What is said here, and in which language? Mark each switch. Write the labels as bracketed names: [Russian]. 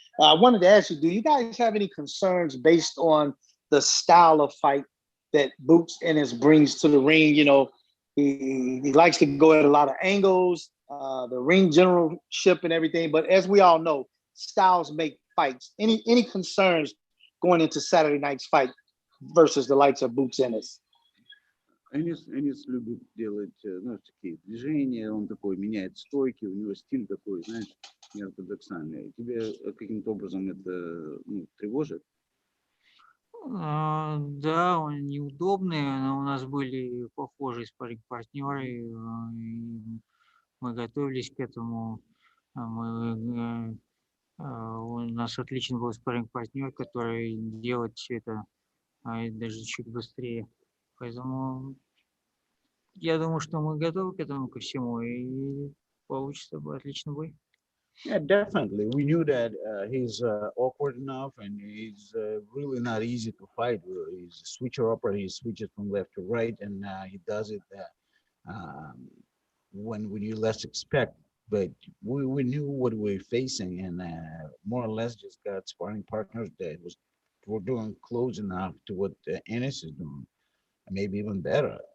[English] I wanted to ask you, do you guys have any concerns based on the style of fight that Boots Ennis brings to the ring? He likes to go at a lot of angles, the ring generalship and everything, but as we all know, styles make fights. Any concerns going into Saturday night's fight versus the likes of Boots Ennis? [Russian] Эннис любит делать, такие движения, он такой меняет стойки, у него стиль такой, знаешь, неортодоксальный. Тебе каким-то образом это тревожит? Да, он неудобный, но у нас были похожие спарринг-партнеры, и мы готовились к этому. У нас отличный был спарринг-партнер, который делает все это даже чуть быстрее. Поэтому я думаю, что мы готовы к этому, ко всему, и получится отличный бой. [English] Yeah, definitely. We knew that he's awkward enough, and he's really not easy to fight. He's a switcher upper. He switches from left to right, and he does it when you less expect. But we knew what we were facing, and more or less just got sparring partners that were doing close enough to what Ennis is doing, maybe even better.